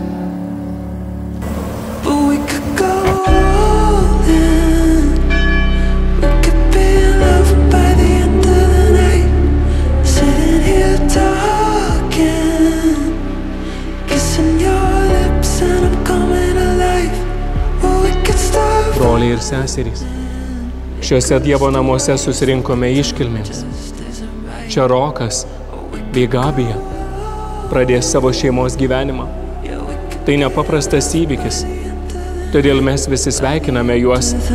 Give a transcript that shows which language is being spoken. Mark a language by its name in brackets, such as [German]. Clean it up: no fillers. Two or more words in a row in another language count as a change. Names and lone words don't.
[English] But we could go all in. We could be in love by the end of the night. Sitting here talking, kissing your lips and I'm coming alive. Well, we could start. [Lithuanian] Broliai ir seserys, šiuose Dievo namuose susirinkome iškilmėms. Čia Rokas bei Gabija pradės savo šeimos gyvenimą. Tai nepaprastas įvykis, todėl mes visi sveikiname juos.